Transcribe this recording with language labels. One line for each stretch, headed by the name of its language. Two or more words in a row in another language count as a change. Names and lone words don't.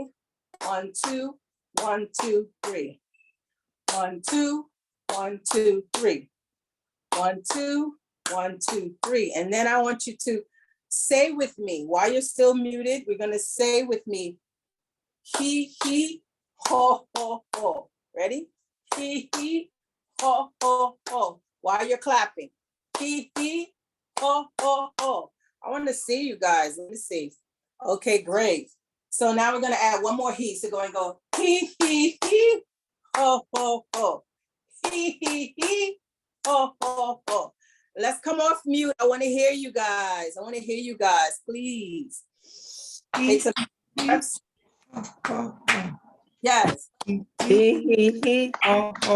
English: 1, 2, 1, 2, 3. 1, 2, 1, 2, 3. 1, 2, 1, 2, 3. And then I want you to say with me, while you're still muted, we're gonna say with me, he, ho, ho, ho. Ready? He, ho, ho, ho. While you're clapping. He, ho, ho, ho. I want to see you guys. Let me see. Okay, great. So now we're going to add one more he. So go and go, he, ho, ho, ho. He, ho, ho, ho. Let's come off mute. I want to hear you guys. Please. Take some steps. Yes. Hee Oh, oh,